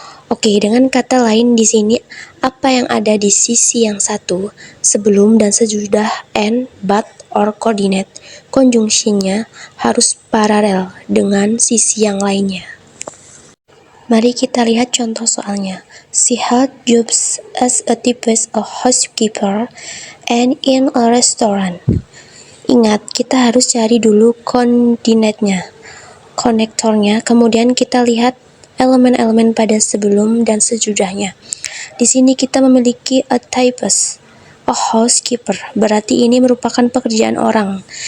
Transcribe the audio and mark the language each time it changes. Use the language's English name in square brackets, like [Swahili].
[Indonesian] Oke, dengan kata lain di sini apa yang ada di sisi yang satu sebelum dan sesudah and, but, or coordinate conjunctionnya harus paralel dengan sisi yang lainnya. Mari kita lihat contoh soalnya. [English] She had jobs as a typist, a housekeeper, and in a restaurant. [Indonesian] Ingat, kita harus cari dulu koordinatnya, konektornya, kemudian kita lihat elemen-elemen pada sebelum dan sesudahnya. Di sini kita memiliki a typist, a housekeeper, berarti ini merupakan pekerjaan orang.